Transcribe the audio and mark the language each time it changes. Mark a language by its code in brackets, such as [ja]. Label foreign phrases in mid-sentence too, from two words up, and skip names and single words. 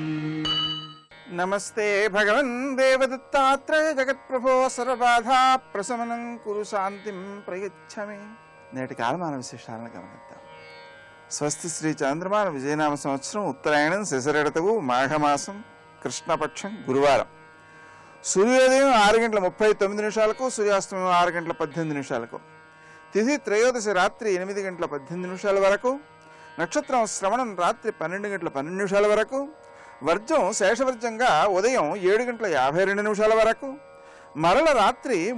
[sa] नमस्ते भगवन् देवदत्तात्रेय जगत्प्रभो सर्वबाधा प्रशमनं कुरु शान्तिं प्रयच्छमे। [te] నేటి కాలమాన విశేషాలను గమనిద్దాం. స్వస్తి శ్రీ చంద్రమాన విజయనామ సంవత్సరం ఉత్తరాయణం శశిరడతవు మాఘమాసం కృష్ణపక్షం గురువారం. సూర్యోదయం 6:39 సూర్యాస్తమయం 6:18 తిథి త్రయోదశి రాత్రి 8:18 వరకు, నక్షత్రం శ్రవణం రాత్రి 12:12 వరకు, వర్జం శేషవర్జంగా ఉదయం 7:52 వరకు, మరల రాత్రి